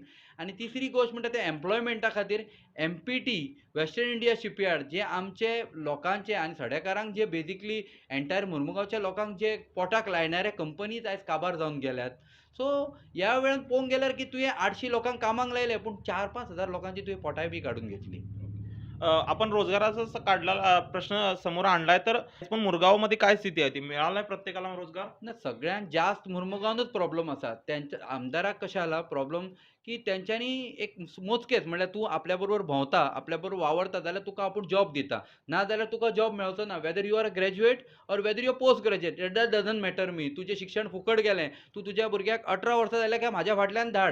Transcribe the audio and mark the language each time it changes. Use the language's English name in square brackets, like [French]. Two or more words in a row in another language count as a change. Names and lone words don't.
[Konkani] आनी तिसरी गोश्ट म्हणटा ते एम्प्लॉयमेंटा खातीर MPT वेस्टर्न इंडिया शिपयार्ड जे आमचे लोकांचे आनी सडेकारांक जे [English] basically entire [Konkani] मुर्मुगांवच्या लोकांक जे पोटाक लायणारे कंपनीज आयज काबार जावन गेल्यात. सो ह्या वेळान पळोवंक गेल्यार की तुवें 800 लोकांक कामाक लायले पूण 4-5 हजार लोकांची तुवें पोटाय बी काडून घेतली. [Marathi] आपण रोजगाराचा काढला प्रश्न समोर आणलाय, तर पण मुरगावमध्ये काय स्थिती आहे? ती मिळालाय प्रत्येकाला रोजगार? [Konkani] ना, सगळ्यात जास्त मुर्मुगांवूच प्रॉब्लेम आसा. त्यांच्या आमदाराक कशें आला प्रॉब्लेम की तेंच्यांनी एक मोजकेच म्हणल्यार तूं आपल्या बरोबर भोंवता, आपल्या बरोबर वावरता जाल्यार तुका आपूण जॉब दिता. ना जाल्यार तुका जॉब मेळचो ना. [English] whether you are a graduate or whether you are post graduate, that doesn't matter me. [Konkani] तुजें शिक्षण फुकट गेलें, तूं तुज्या भुरग्याक 18 वर्सां जाल्यार काय म्हाज्या फाटल्यान धाड.